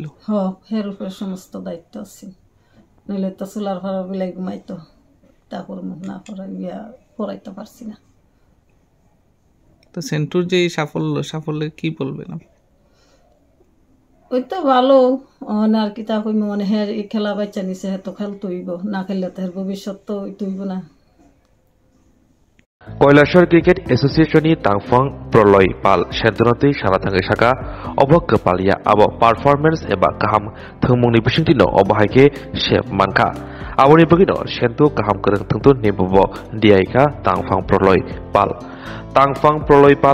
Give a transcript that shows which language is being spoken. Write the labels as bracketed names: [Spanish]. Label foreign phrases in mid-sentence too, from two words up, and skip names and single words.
[Bangla] হ্যাঁ এর উপরে সমস্ত দায়িত্ব আছে নইলে তো চুলার ভাড়া বিলাই ঘুমাইতো তারপর না পড়াইতে পারছি না তো সেন্টুর যে সাফল্য কি বলবেন ওই তো ভালো আর কি তা কইম মানে হ্যাঁ এই খেলা বাচ্চা নিছে হ্যাঁ তো খেলতে হইব না খেললে তো ভবিষ্যৎ তো হইব না [Kok Borok] Koilashor Cricket Association ni Tangfang Proloy Pal Shentonoti Shalatangai Shaka Obok Kepalia Abo Performance eba Kaham Thengmungni Bisingtino Obahaike Chef Manka Awoni Bagino Shento Kaham Kereng Tengtu Nibobo Diaika Tangfang Proloy Pal Tangfang Proloy Pal